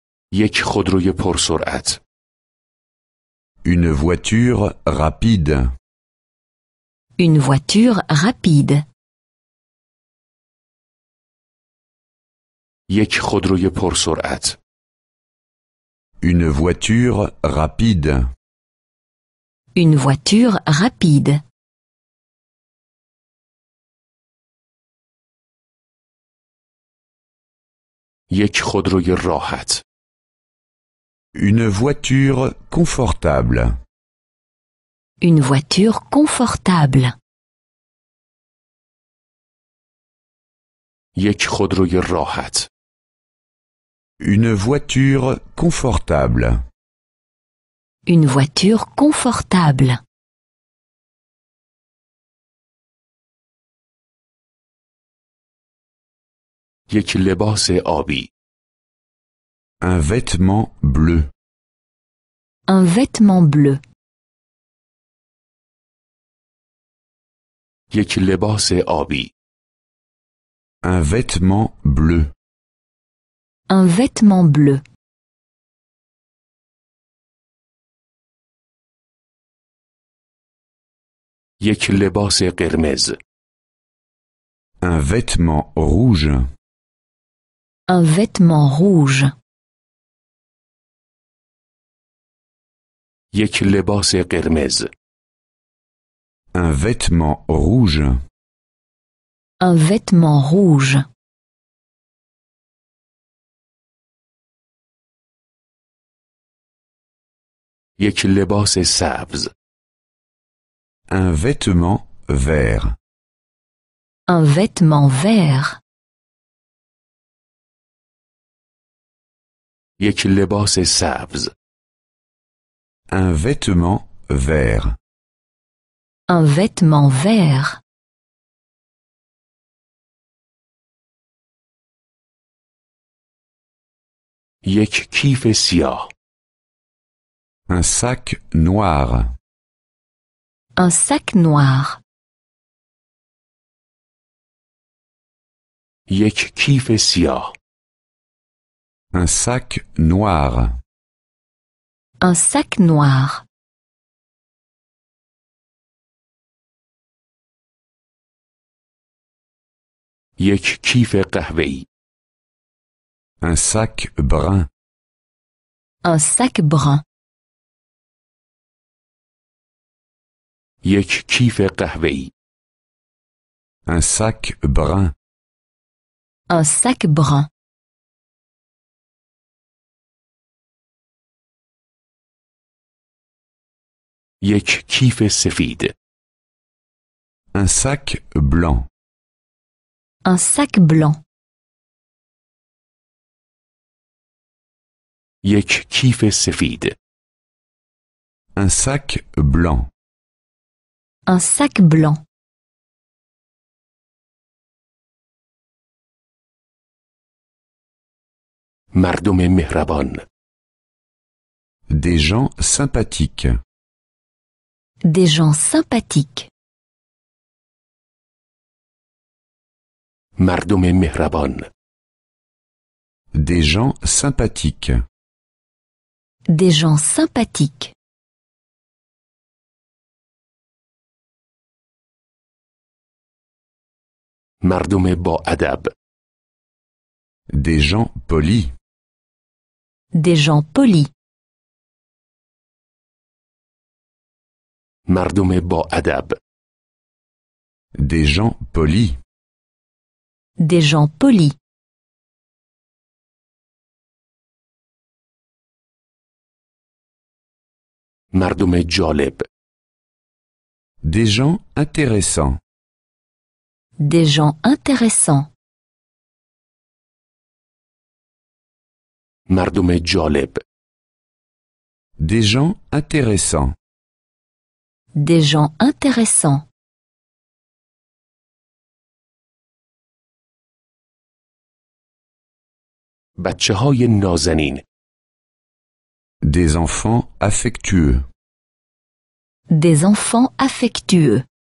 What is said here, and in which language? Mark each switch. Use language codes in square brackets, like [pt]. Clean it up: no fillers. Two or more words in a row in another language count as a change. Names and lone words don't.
[fa] یک خودروی پرسرعت. [fr] Une voiture rapide. Une voiture rapide. [fa] یک خودروی پرسرعت. [fr] Une voiture rapide. Une voiture rapide. [fa] یک خودروی راحت. [fr] Une voiture confortable. Une voiture confortable. [fa] یک خودروی راحت. [fr] Une voiture confortable. Une voiture confortable. [fa] یک لباس آبی. [fr] Un vêtement bleu. Un vêtement bleu. [fa] یک لباس آبی. [fr] Un vêtement bleu. Un vêtement bleu. [fa] یک لباس قرمز. [fr] Un vêtement rouge. Un vêtement rouge. [fa] یک لباس قرمز. [fr] Un vêtement rouge. Un vêtement rouge. [fa] یک لباس سبز. [fr] Un vêtement vert. Un vêtement vert. [fa] یک لباس سبز. [fr] Un vêtement vert. Un vêtement vert. [fa] یک کیف سیاه. [fr] Un sac noir. Un sac noir. [fa] یک کیف سیاه. [fr] Un sac noir. Un sac noir. [fa] یک کیف قهوه‌ای. [fr] Un sac brun. Un sac brun. [fa] یک کیف قهوه‌ای. [fr] Un sac brun. Un sac brun. [fa] یک کیف سفید. [fr] Un sac blanc. Un sac blanc. [fa] یک کیف سفید. [fr] Un sac blanc. Un sac blanc. [fa] مردم مهربان. [fr] Des gens sympathiques. Des gens sympathiques. [fa] مردم مهربان. [fr] Des gens sympathiques. Des gens sympathiques. [fa] مردم با ادب. [fr] Des gens polis. Des gens polis. [fa] مردم با ادب. [fr] Des gens polis. Des gens polis. [fa] مردم جالب. [fr] Des gens intéressants. Des gens intéressants. [fa] مردم جالب. [fr] Des gens intéressants. Des gens intéressants. [fa] بچه‌های نازنین. [fr] Des enfants affectueux. Des enfants affectueux.